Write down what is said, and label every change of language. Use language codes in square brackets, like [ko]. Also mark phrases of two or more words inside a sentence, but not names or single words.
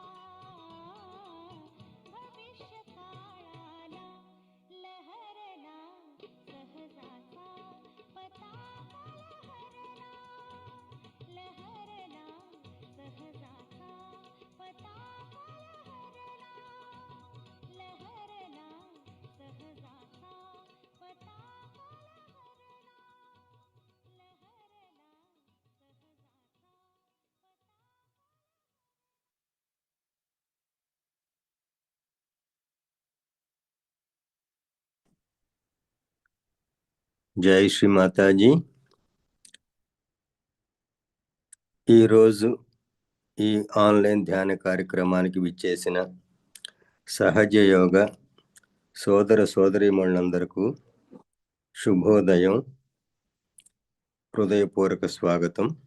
[mr] भविष्य काळाला, लहरला सहजाचा पताका, लहरला लहरला सहजाचा पताका, लहरला लहरला सहजाचा पताका, लहरला लहरला सहजाचा पताका. [te] జై శ్రీ మాతాజీ. ఈరోజు ఈ ఆన్లైన్ ధ్యాన కార్యక్రమానికి విచ్చేసిన సహజ యోగ సోదర సోదరీమణులందరకు శుభోదయం, హృదయపూర్వక స్వాగతం.